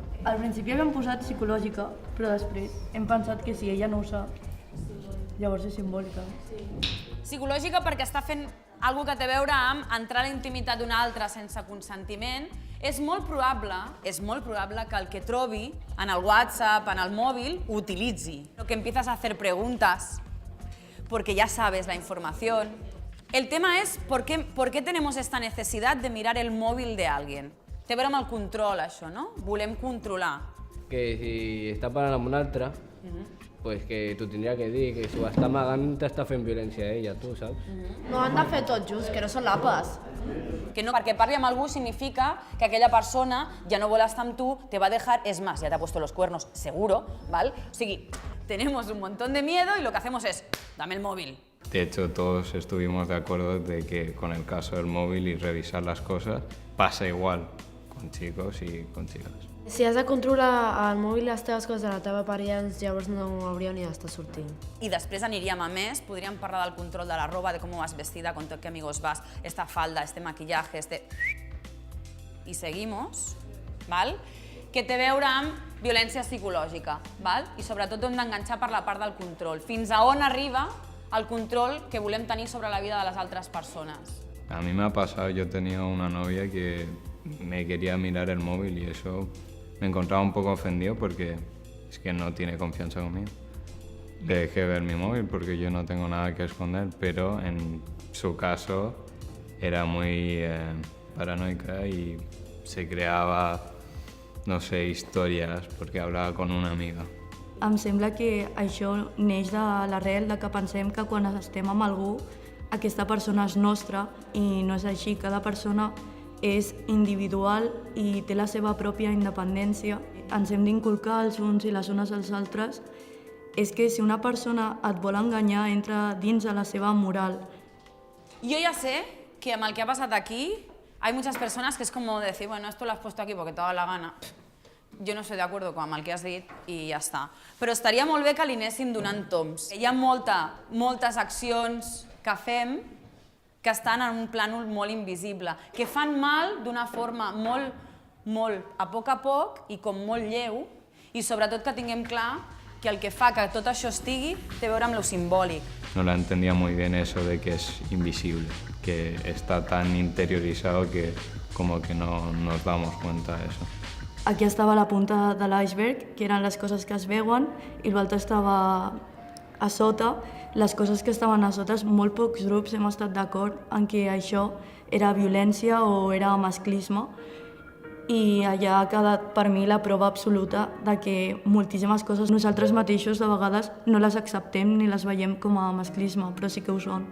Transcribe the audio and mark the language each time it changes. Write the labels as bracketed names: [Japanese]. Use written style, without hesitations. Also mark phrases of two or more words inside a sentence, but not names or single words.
[Catalan] Al principi havíem posat psicològica, però després hem pensat que si ella no ho sap, llavors és simbòlica. Psicològica perquè està fent alguna que té a veure amb entrar a la intimitat d'un altre sense consentiment. És molt probable que el que trobi en el WhatsApp, en el mòbil, ho utilitzi. [Spanish] Que empiezas a hacer preguntas, porque ya sabes la información. El tema es ¿por qué tenemos esta necesidad de mirar el móvil de alguien? [Catalan] Té a veure amb el control, això, no? Volem controlar. Que si està parlant amb un altre, pues que t'ho tindria que dir, que si ho està amagant t'està fent violència a ella, tu saps? No han de fer tot just, que no són lapes. Que no, perquè parli amb algú significa que aquella persona ja no vol estar amb tu, [Spanish] te va a dejar, es más, ya te ha puesto los cuernos, seguro, ¿vale? [Catalan] O sigui, [Spanish] tenemos un montón de miedo y lo que hacemos es, dame el móvil. De hecho, todos estuvimos de acuerdo de que con el caso del móvil y revisar las cosas pasa igual con chicos y con chicas. [Catalan] Si has de controlar el mòbil i les teves coses de la teva parella, llavors no hauríeu ni d'estar sortint. I després aniríem a més, podríem parlar del control de la roba, [Spanish] de cómo vas vestida, con qué amigos vas, esta falda, este maquillaje, Y seguimos, [Catalan] ¿val? Que té a veure amb violència psicològica, ¿val? I sobretot hem d'enganxar per la part del control. Fins a on arriba el control que volem tenir sobre la vida de les altres persones. [Spanish] A mí me ha pasado, yo tenía una novia que me quería mirar el móvil y eso me encontraba un poco ofendido porque es que no tiene confianza conmigo. Le dejé ver mi móvil porque yo no tengo nada que esconder, pero en su caso era muy paranoica y se creaba, no sé, historias porque hablaba con una amiga. [Catalan] Em sembla que això neix de l'arrel de que pensem que quan estem amb algú aquesta persona és nostra i no és així. Cada persona és individual i té la seva pròpia independència. Ens hem d'inculcar els uns i les unes als altres. És que si una persona et vol enganyar, entra dins de la seva moral. [Spanish] Yo ya sé que [Catalan] amb el que [Spanish] ha pasado aquí hay muchas personas que es como decir, bueno, esto lo has puesto aquí porque te ha dado la gana. [Catalan] Jo [Spanish] no estoy de acuerdo [Catalan] amb el que has dit i ja està. Però estaria molt bé que li anessin donant toms. Hi ha moltes accions que fem que estan en un plànol molt invisible, que fan mal d'una forma molt a poc i com molt lleu, i sobretot que tinguem clar que el que fa que tot això estigui té a veure amb lo simbòlic. [Spanish] No la entendía muy bien eso de que es invisible, que está tan interiorizado que como que no nos damos cuenta de eso. [Catalan] Aquí estava la punta de l'iceberg, que eren les coses que es veuen, i l'altre estava a sota. Les coses que estaven a sota, molt pocs grups hem estat d'acord en que això era violència o era masclisme, i allà ha quedat per mi la prova absoluta de que moltíssimes coses nosaltres mateixos de vegades no les acceptem ni les veiem com a masclisme, però sí que ho són.